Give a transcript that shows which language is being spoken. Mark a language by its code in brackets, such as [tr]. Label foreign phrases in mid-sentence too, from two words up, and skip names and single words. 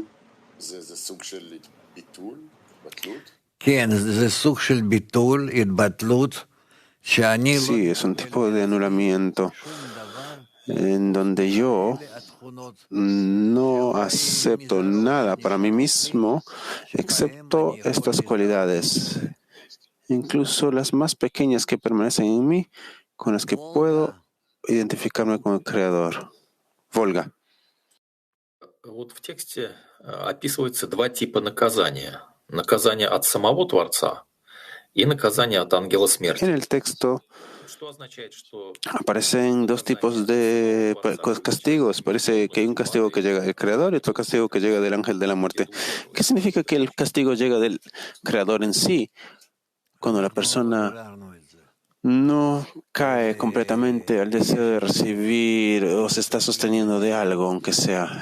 [es] Sí, es un tipo de anulamiento en donde yo no acepto nada para mí mismo excepto estas cualidades, incluso las más pequeñas que permanecen en mí, con las que puedo identificarme con el Creador. Volga. [ru] Вот в тексте описывается два типа наказания. Наказание от самого Творца и наказание от ангела смерти. [es] En el texto aparecen dos tipos de castigos. Parece que hay un castigo que llega del Creador y otro castigo que llega del ángel de la muerte. ¿Qué significa que el castigo llega del Creador en sí? Cuando la persona no cae completamente al deseo de recibir o se está sosteniendo de algo, aunque sea.